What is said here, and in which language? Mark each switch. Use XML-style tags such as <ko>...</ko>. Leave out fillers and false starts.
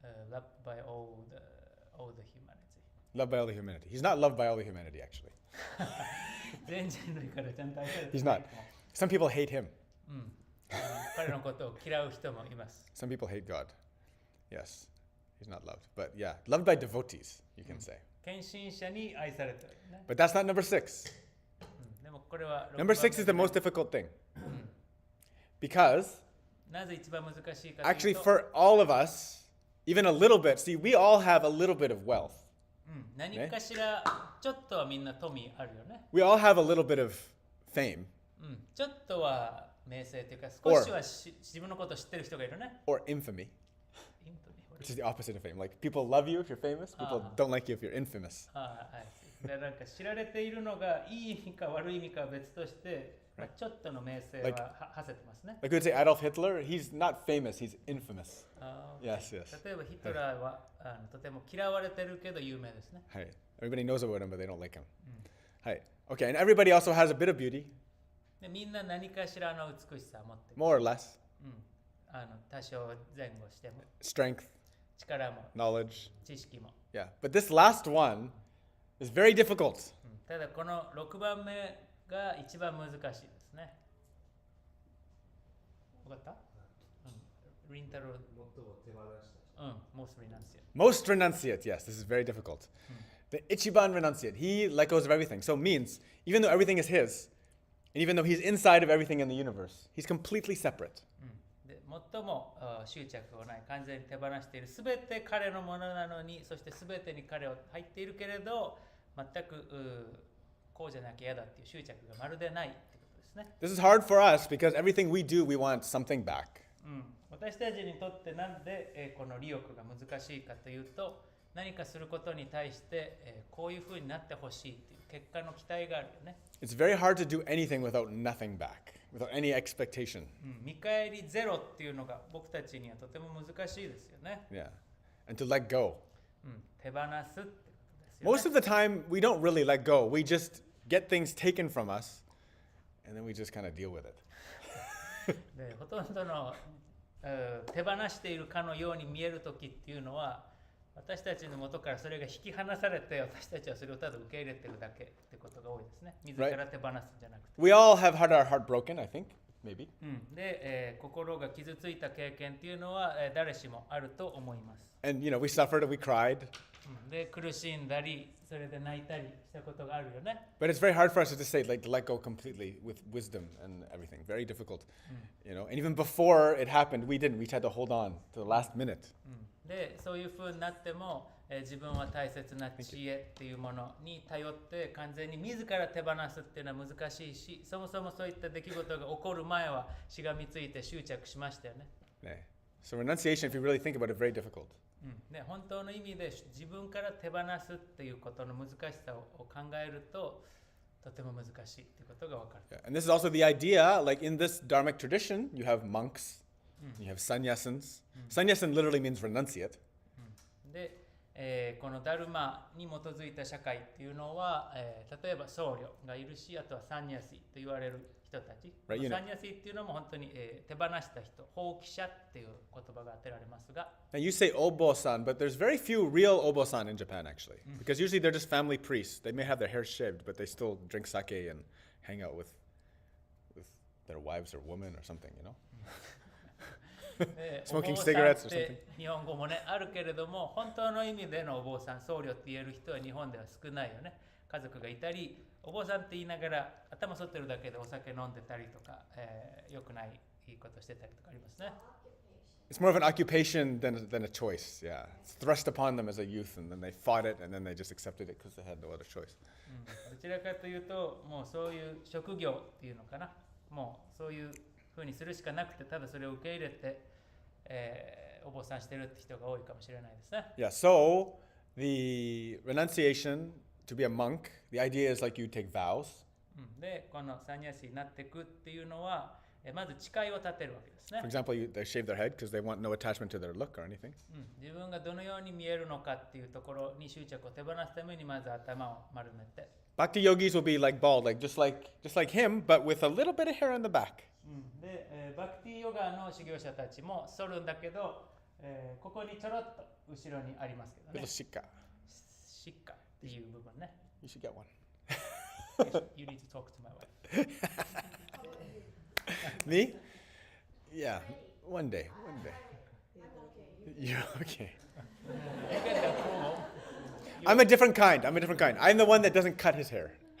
<en>Loved by all the humanity. Loved by all the humanity. He's not loved by all the humanity, actually.</en> <ja>全人類からちゃんと愛されて</ja> <en>He's</en> <ja>ない</ja> <en>not.</en> <ja>かも。</ja> <en>Some people hate him.</en> <ja>彼のことを嫌う人もいます。</ja> <en>Some people hate God. Yes. He's not loved. But yeah, loved by devotees, you can say.</en> <ja>献身者に愛されてるね。</ja> <en>But that's not number 6.</en> <ja>でもこれは</ja> <en>Number 6 is the most difficult thing. Because</en> <ja>なぜ一番難しいかと</ja> <en>actually</en> <ja>いうと、</ja> <en>for all of us, even a little bit, see, we all have a little bit of wealth.</en> <ja>何かしらちょっとはみんな富あるよね。</ja> <en>We all have a little bit of fame</en> <ja>ちょっとは名声というか少しは自分のことを知ってる人がいるね。</ja> <en>or infamy, which is the opposite of fame. Like people love you if you're famous, people don't like you if you're infamous.</en> <ja>でなんか知られているのがいい意味か悪い意味かは別として、ちょっとの名声は馳せてますね。</ja> <en>Like we would say Adolf Hitler, he's not famous, he's infamous. Yes, yes.</en> <ja>例えばヒトラーはとても嫌われてるけど有名ですね。</ja> <en>Hi. Everybody knows about him, but they don't like him. Hi. Okay, and everybody also has a bit of beauty,</en> <ja>でみんな何かしらの美しさを持ってる。</ja> <en>more or less,</en> <ja>多少前後しても</ja> <en>strength,</en> <ja>力も</ja> <en>knowledge.</en> <ja>知識も。</ja> <en>Yeah, but this last one is very difficult.</en> <ja>ただこの6番目が一番難しいですね。わかった？リンタロウ。</ja> <en>most renunciate. Most renunciate, yes, this is very difficult. The Ichiban renunciate, he let go of everything. So it means, even though everything is his, and even though he's inside of everything in the universe, he's completely separate.</en> <ja>で最も執着をない完全に手放しているすべて彼のものなのに、そしてすべてに彼は入っているけれど全くこうじゃなきゃ嫌だっていう執着がまるでないってことですね。</ja> <en>This is hard for us because everything we do, we want something back.</en> <ja>私たちにとってなんでこの利欲が難しいかというと、何かすることに対してこういうふうになってほしいっていう結果の期待があるよね。</ja> <en>It's very hard to do anything without nothing back, without any expectation.</en> <ja>見返りゼロっていうのが僕たちにはとても難しいですよね。</ja> <en>Yeah. And to let go.</en> <ja>手放すってことですよね。</ja> <en>Most of the time, we don't really let go. We just get things taken from us and then we just kind of deal with it.</en> <ja>でほとんどの手放しているかのように見えるときっていうのは、私たちの元からそれが引き離されて、私たちはそれをただ受け入れてるだけってことが多いですね。自ら手放すんじゃなくて。</ja> <en>We all have had our heart broken, I think, maybe.</en> <ja>で、心が傷ついた経験っていうのは、誰しもあると思います。</ja> <en>And, we suffered and we cried.</en> <ja>で、苦しんだり、それで泣いたりしたことがあるよね。</ja> <en>But it's very hard for us to just say, like, let go completely with wisdom and everything. Very difficult. And even before it happened, we didn't. We tried to hold on to the last minute.</en> <ja>で、そういう風になっても、自分は大切な知恵っていうものに頼って完全に自ら手放すっていうのは難しいし、そもそもそういった出来事が起こる前はしがみついて執着しましたよね。</ja> <en>So renunciation, if you really think about it, very difficult.</en> <ja>ね、本当の意味で自分から手放すっていうことの難しさを考えるととても難しいっていうことが分かる。</ja> <en>And this is also the idea, like in this Dharmic tradition, you have monks, you have sannyasins. Sannyasin literally means renunciate.</en> <ja>で、このダルマに基づいた社会っていうのは、例えば僧侶がいるし、あとはサンニャシと言われる人たち。サンニャシっていうのも本当に、手放した人、放棄者っていう言葉が当てられますが。</ja> <en>Now you say obo-san, but there's very few real obo-san in Japan actually, because usually they're just family priests. They may have their hair shaved, but they still drink sake and hang out with their wives or women or something, Smoking cigarettes or something.</en> <ja>日本語もね、あるけれども、本当の意味でのお坊さん、僧侶って言える人は日本では少ないよね。家族がいたり、お坊さんって言いながら頭剃ってるだけでお酒飲んでたりとか、良くないいいことしてたりとかありますね。</ja> <en>It's more of an occupation than a choice, yeah. It's thrust upon them as a youth, and then they fought it, and then they just accepted it because they had no other choice.</en> <ja>どちらかというと、もうそういう職業っていうのかな。もうそういうふうにするしかなくて、ただそれを受け入れて、お坊さんしてるって人が多いかもしれないですね。</ja> <en>Yeah, so the renunciation to be a monk, the idea is like you take vows.</en> <ja>で、このサンニャシになっていくっていうのは、まず誓いを立てるわけですね。</ja> <en>For example, they shave their head because they want no attachment to their look or anything.</en> <ja>自分がどのように見えるのかっていうところに執着を手放すためにまず頭を丸めて。</ja> <en>Bhakti yogis will be like bald, just like him, but with a little bit of hair in the back.</en> <ja>で、バクティヨガの修行者たちも剃るんだけど、ここにちょろっと後ろにありますけどね。</ja> <en>Little shikka.</en> <ja>シッカっていう部分ね。</ja> <en>You should get one. You need to talk to my wife. Me? Yeah, one day. You're okay. You get the approval. I'm a different kind. I'm the one that doesn't cut his hair.</en>